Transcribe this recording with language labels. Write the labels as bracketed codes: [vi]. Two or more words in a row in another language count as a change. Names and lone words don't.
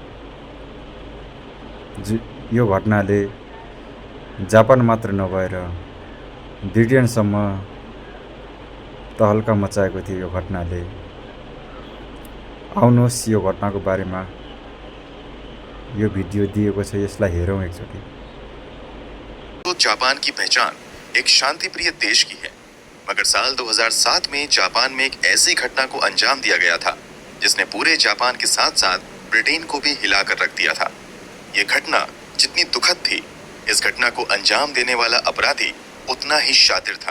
[ne] यो घटनाले जापान मात्र नभएर ब्रिटेनसम्म तहल्का मचाएको थियो। यो घटनाले आउनुहोस् यो घटनाको बारेमा यो वीडियो दिएको छ, यसलाई हेरौँ एकचोटि। [hi] तो जापान की पहचान एक शांतिप्रिय देश की है, मगर साल 2007 में जापान में एक ऐसी घटना को अंजाम दिया गया था जिसने पूरे जापान के साथ साथ ब्रिटेन को भी हिलाकर रख दिया था। ये घटना जितनी दुखद थी, इस घटना को अंजाम देने वाला अपराधी उतना ही शातिर था।